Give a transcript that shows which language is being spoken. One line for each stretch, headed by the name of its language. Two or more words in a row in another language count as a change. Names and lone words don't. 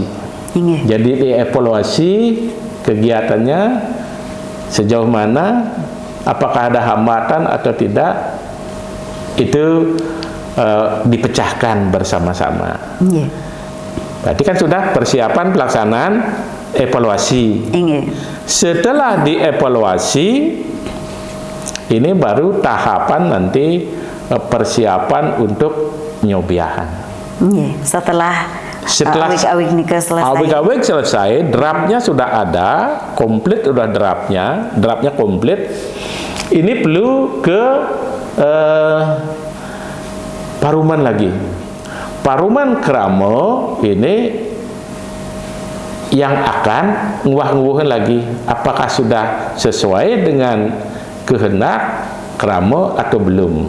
Indonesian: Jadi dievaluasi kegiatannya sejauh mana, apakah ada hambatan atau tidak, itu dipecahkan bersama-sama. Berarti kan sudah persiapan pelaksanaan evaluasi. Setelah dievaluasi, ini baru tahapan nanti persiapan untuk nyobiahan. Setelah awik-awik nikah selesai. Awik-awik selesai, draftnya sudah ada, komplit sudah draftnya komplit. Ini perlu ke Paruman lagi. Paruman Kramo ini yang akan nguah-nguahin lagi apakah sudah sesuai dengan kehendak Kramo atau belum.